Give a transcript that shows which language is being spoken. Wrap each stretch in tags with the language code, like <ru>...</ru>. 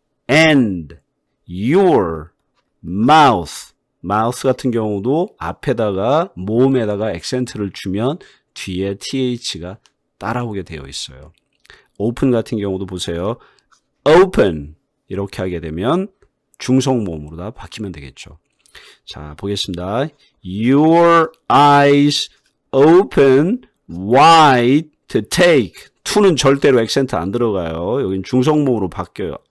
<en>and your mouth</en> <ko>같은 경우도 앞에다가 모음에다가 액센트를 주면 뒤에 th가 따라오게 되어 있어요. open 같은 경우도 보세요. open 이렇게 하게 되면 중성모음으로 다 바뀌면 되겠죠. 자, 보겠습니다.</ko> <en>Your eyes open wide to take.</en> <ko>to는 절대로 액센트 안 들어가요. 여긴 중성모음으로 바뀌어요.</ko>